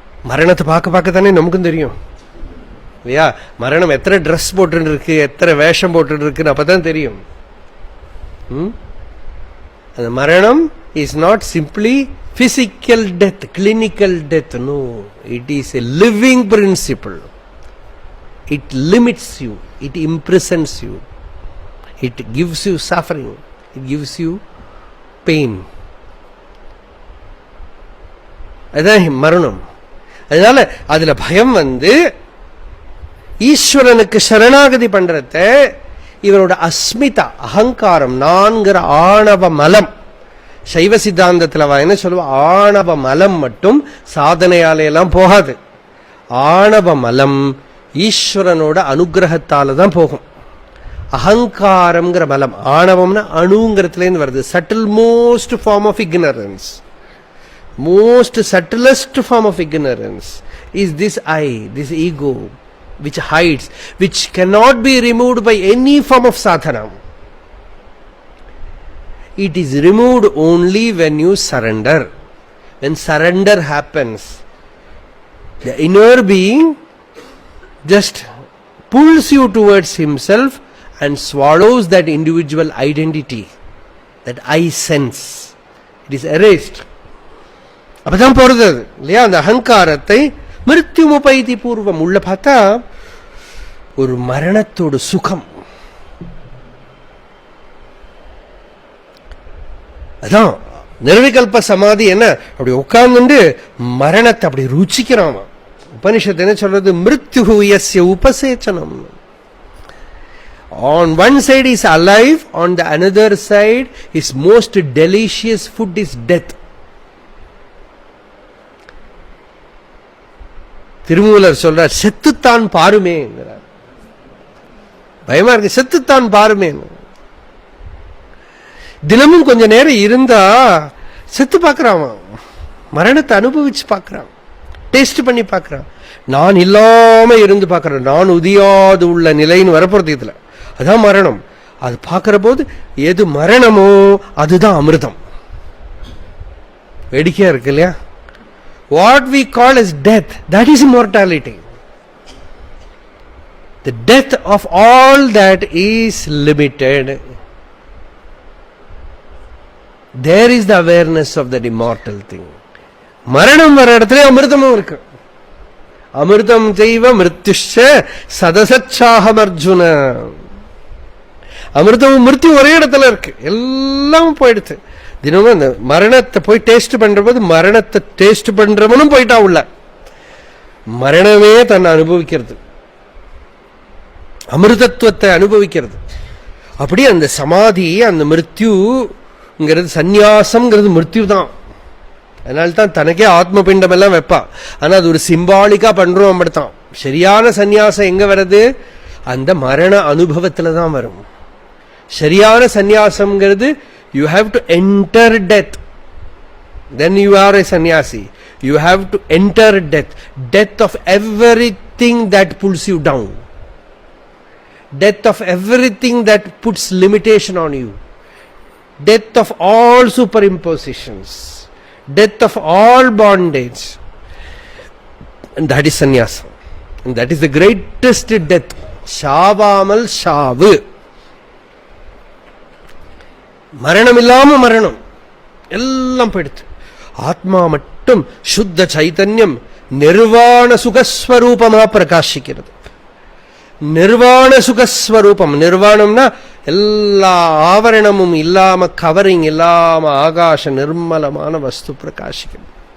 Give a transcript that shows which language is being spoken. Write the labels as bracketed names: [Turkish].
[Tamil] மரணத்தை பார்க்க பார்க்க தானே நமக்கும் தெரியும் இல்லையா? மரணம் எத்தனை ட்ரெஸ் போட்டு இருக்கு, எத்தனை வேஷம் போட்டு இருக்குன்னு அப்பதான் தெரியும். அந்த மரணம் [English] Is not simply physical death, clinical death. No, it is a living principle. It limits you, it imprisons you, it gives you suffering, it gives you pain. [Tamil] அதான் மரணம். அதனால அதுல பயம் வந்து ஈஸ்வரனுக்கு சரணாகதி பண்றத இவரோட அஸ்மிதா, அகங்காரம், நான்கிற ஆணவ மலம். சைவ சித்தாந்தத்துல என்ன சொல்லுவா, ஆணவ மலம் மட்டும் சாதனையால எல்லாம் போகாது. ஆணவ மலம் ஈஸ்வரனோட அனுகிரகத்தால தான் போகும். அகங்காரம்ங்கிற மலம், ஆணவம்னா அணுங்கிறதுல இருந்து வருது. [English] Subtle most form of ignorance, most subtlest form of ignorance is this I, this ego, which hides, which cannot be removed by any form of sadhana. It is removed only when you surrender. When surrender happens, the inner being just pulls you towards himself and swallows that individual identity, that I sense. It is erased. [Tamil] அப்பதான் போறது இல்லையா? அந்த அகங்காரத்தை மிருத்யுமுபைதி பூர்வம் உள்ள பார்த்தா ஒரு மரணத்தோட சுகம். அதான் நிர்விகல்ப சமாதி. என்ன அப்படி உட்கார்ந்து மரணத்தை அப்படி ருச்சிக்கிறான். உபனிஷத்து என்ன சொல்றது? மிருத்யு யஸ்ய உபசேச்சனம். [English] On one side is alive, on the another side his most delicious food is death. [Tamil] Thirumoolar சொல்றார், செத்துத்தான் பாருமே. பயமா இருக்கு, செத்துத்தான் பாருமே. தினமும் கொஞ்ச நேரம் இருந்தா செத்து பார்க்கறான், மரணத்தை அனுபவிச்சு பார்க்கறான், டேஸ்ட் பண்ணி பார்க்கறான். நான் இல்லாம இருந்து பார்க்கறான், நான் உதியாது உள்ள நிலைன்னு வரப்போறது இதுல. அதான் மரணம். அது பார்க்கிற போது எது மரணமோ அதுதான் அமிர்தம். வேடிக்கையா இருக்கு இல்லையா? [English] What we call as death, that is immortality. The death of all that is limited. There is the awareness of that immortal thing. [Tamil] மரணம் வர இடத்துல அமிர்தமும் இருக்கு. அமிர்தம் செய்வ மிருத்யுஷ சதசச்சாகம் அர்ஜுன. அமிர்தமும் மிருத்யும் ஒரே இடத்துல இருக்கு, எல்லாம் போயிடுச்சு. தினமும் அந்த மரணத்தை போய் டேஸ்ட் பண்ற போது மரணத்தை டேஸ்ட் பண்றவனும் போயிட்டா உள்ள. மரணமே தன்னை அனுபவிக்கிறது, அமிர்தத்துவத்தை அனுபவிக்கிறது. அப்படி அந்த சமாதி, அந்த மிருத்யுங்கிறது, சந்நியாசம்ங்கிறது மிருத்யு தான். அதனால்தான் தனக்கே ஆத்ம பிண்டம் எல்லாம் வைப்பா. ஆனா அது ஒரு சிம்பாலிக்கா பண்றோம். அப்படித்தான் சரியான சந்நியாசம் எங்க வருது? அந்த மரண அனுபவத்துல தான் வரும். சரியான சந்நியாசம்ங்கிறது [English] you have to enter death, then you are a sannyasi. You have to enter death, death of everything that pulls you down, death of everything that puts limitation on you, death of all superimpositions, death of all bondage. And that is sannyasa, and that is the greatest death. [Tamil] ஷாவாமல் ஷாவு. மரணம் இல்லாம மரணம் எல்லாம் போயிடுத்து. ஆத்மா மட்டும் சுத்த சைத்தன்யம் நிர்வாண சுகஸ்வரூபமா பிரகாசிக்கிறது. நிர்வாண சுகஸ்வரூபம். நிர்வாணம்னா எல்லா ஆவரணமும் இல்லாம, கவரிங் இல்லாம ஆகாச நிர்மலமான வஸ்து பிரகாசிக்கிறது.